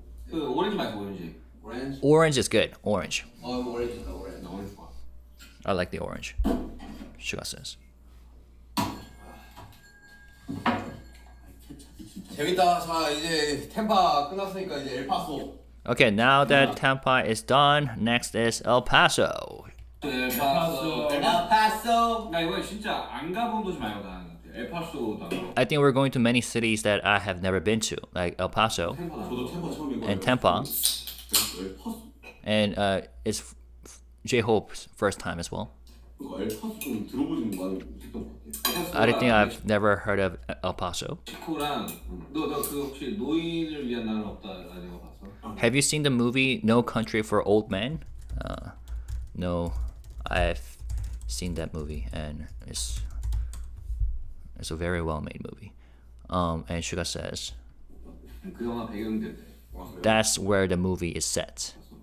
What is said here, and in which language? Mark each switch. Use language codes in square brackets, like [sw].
[ko] 그 오렌지 맛있어 오렌지. 오렌지? [en] Orange is good. Orange. [ko] 오렌지다 오렌지. 나 오렌지 좋아. [en] I like the orange. Suga says. [ko] 재밌다. 자 이제 템파 끝났으니까 이제 엘파소. [en] Okay, now that Tampa is done, next is El Paso. [ko] 엘파소. 엘파소. 나 이거 진짜 안 가본 도시 많이 가는 것 같아. 엘파소도 안 가고. [en] I think we're going to many cities that I have never been to, like El Paso [ko] 저도 템파 처음이고. [en] and Tampa, [ko] 엘파소. [en] and it's J-Hope's first time as well. [ko] 그러니까 엘파소 좀 들어보진 많이 못했던 것 같아요. [en] I think I've never heard of El Paso. [ko] 치코랑 너 그 혹시 노인을 위한 나라는 없다라는 거 봤어? [en] Have you seen the movie No Country for Old Men? No, I've seen that movie, and it's a very well-made movie. And Suga says [ko] 그 영화 배경들 [en] that's where the movie is set.